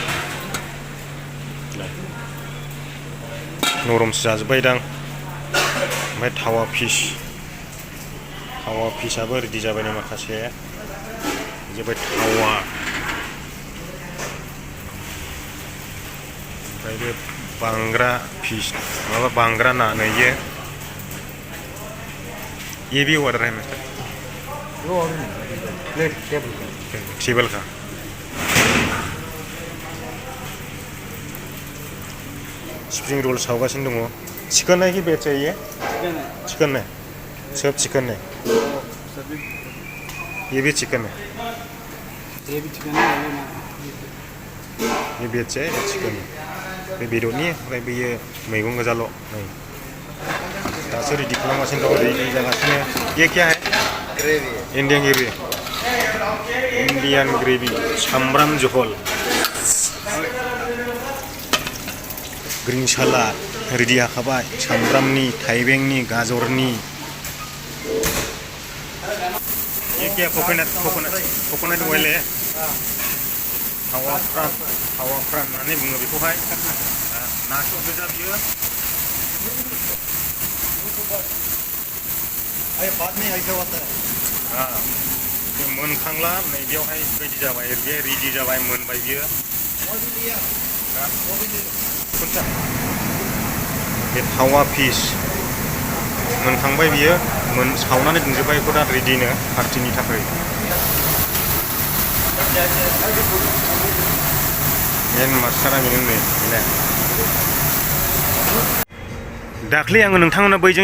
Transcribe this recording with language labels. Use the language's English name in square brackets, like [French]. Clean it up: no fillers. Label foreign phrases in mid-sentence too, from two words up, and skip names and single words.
[Bodo] नरमसो जाजोब्बायदां ओमफ्राय थावा फिसाबो रेडि जाबाय नै माखासे जाबाय थावा ओमफ्राय बे बांग्रा फिस माबा बांग्रा ना नैयो [Hindi] ये भी ऑर्डर है मिस्टर [Bodo] प्लेट [Hindi] टेबल का [English] spring roll [Bodo] सावगासिनो दङ [Hindi] चिकन है कि वेज चाहिए चिकन है सब चिकन है ये भी चिकन है ये भी चिकन है ये वेज है [Bodo] चिकन बे बेदरनि ओमफ्राय बेयो मैगं गोजाल' नै दासो रेडि खालामगासिनो दं रेडि जागासिनो [Hindi] ये क्या है [Bodo] ग्रेवी [English] Indian gravy [Bodo] सामब्राम जहल [English] green salad [Bodo] रेडि जाखाबाय सामब्रामनि थाइबेंनि गाजरनि [Hindi] ये क्या [English] coconut oil [Bodo] है हावा फ्रान होननानै बुङो बेखौहाय नासो गोजा बियो [Hindi] बाद में ऐसा होता है [Bodo] मोनखांला नैबेयावहाय बेबायदि जाबाय बे रेडि जाबाय मोनबाय बियो बे थावा फिस मोनखांबाय बियो सावनानै दोनजोब्बाय बेखौ दा रेडिनो पार्टिनि थाखाय मेन मास्टारा बेनो दाख्लै आङो नोंथांमोननो बैजों